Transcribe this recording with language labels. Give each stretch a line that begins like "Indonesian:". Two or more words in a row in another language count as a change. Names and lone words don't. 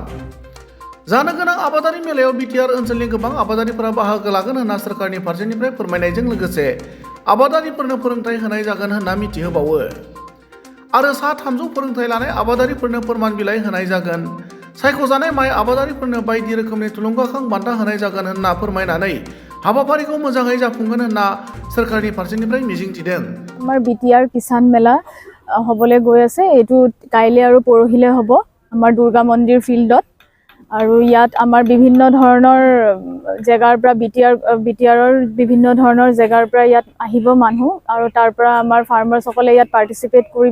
Bodo: जानो गोनां आबादारि मेलायाव बिटिआर ओनसोलनि गोबां आबादारिफोरा बाहागो लागोन होनना सोरखारनि फारसेनिफ्राय फोरमायनायजों लोगोसे आबादारिफोरनो फोरोंथाय होनाय जागोन होनना मिथिहोबावो। आरो सा 300 फोरोंथाय लानाय आबादारिफोरनो फोरमान बिलाइ होनाय जागोन। सायख'जानाय माइ आबादारिफोरनो बायदि रोखोमनि थुलुंगाखां बान्था होनाय जागोन होनना फोरमायनानै हाबाफारिखौ मोजाङै जाफुंगोन होनना सोरखारनि फारसेनिफ्राय मिजिंथिदों।
Assamese: আমাৰ বিটিআৰ কিষাণ মেলা হ'বলৈ গৈ আছে। এইটো কাইলৈ আৰু পৰহিলৈ হ'ব আমাৰ দুৰ্গা মন্দিৰ ফিল্ডত। আৰু ইয়াত আমাৰ বিভিন্ন ধৰণৰ জেগাৰ পৰা বিটিআৰৰ বিভিন্ন ধৰণৰ জেগাৰ পৰা ইয়াত আহিব মানুহ আৰু তাৰ পৰা আমাৰ ফাৰ্মাৰ্ছসকলে ইয়াত পাৰ্টিচিপেট কৰিব।